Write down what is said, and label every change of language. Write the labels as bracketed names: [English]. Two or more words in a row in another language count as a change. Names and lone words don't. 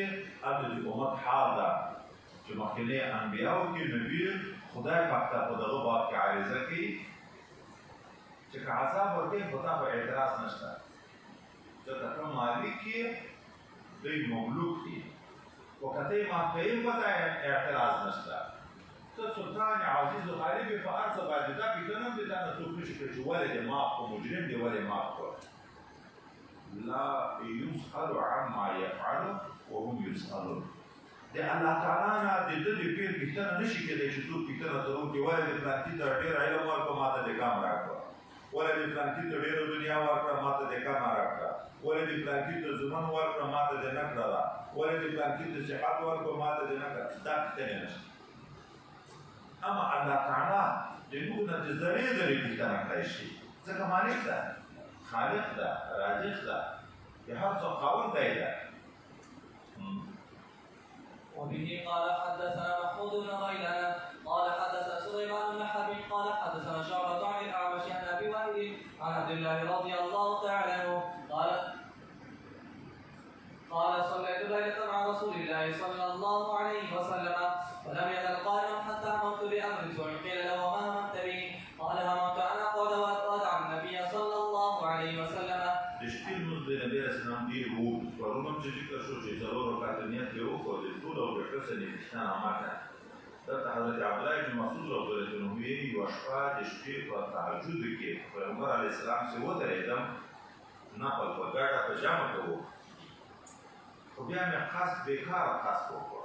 [Pashto] هلته د امت حال ده چې مخکینی انبیاو کې نبي خدای پاک ته په دغه باب کې عریضه کوي چې که عذاب ورکوي خو تا به اعتراض نشته، ځکه ته مالک یې، دوی مملوک دي، خو که ته یې معاف کوې په تا اعتراض نشته. ته سلطان عزیز و غالب یې په هر څه باندې. دا فکر نه دی دا نه څوک نشي کړی چې ولې دې معاف کړو، مجرم دې ولې معاف کړو. [Arabic] لا یسأل عما یفعل وهم یسألون. [Pashto] د الله تعالی نه د ده د پیر پوښتنه نشي کېدی چې څوک پوښتنه تر وکړي ولې دې فلانکي ته ډېر علم ورکړه ما ته دې کم راکړه، ولې دې فلانکي ته ډېره دنیا ورکړه ما ته دې کمه راکړه، ولې دې فلانکي ته زمن ورکړه ما ته دې نه کړله، ولې دې فلانکي ته صحت ورکړه ما ته دې نه کړه. دا پوښتنې نشته. اما الله تعالی د موږ نه د ذرې پوښتنه کړی شي، ځکه مالک ده، خالق ده، رازق ده، د هر څه خاوندی ده. [Arabic] وبه قال حدثنا محمود بن غيلان قال حدثنا سليمان بن حبيب قال حدثنا شعبة عن الأعمش عن أبي وائل عن عبد الله رضي الله تعالى عنه قال صليت ليلة مع رسول الله صلى الله عليه وسلم ولم يزل قائما حتى هممت بأمر سوء قيل له ما هممت به؟ قال هممت أن أقعد وأتبع النبي صلى الله عليه وسلم. [Pashto] د شپې لمونځ د نبي [Arabic] علیه السلام [Pashto] ډېر اوږد پرون هم چې ذکر شو چې څلور رکعته نیت یې وکړو د ټول او د ښه څه نیتشتنه ماته. دلته حضرت عبدالله بن مسعود [Arabic] رضی الله عنه [Pashto] ویلي یوه شپه د شپې په تهجدو کې پیغمبر [Arabic] علیه السلام [Pashto] چې ودرېدم نفل په ګډه په جمع کې وکړو، خو بیا مې قصد بېکاره قصد وکړ.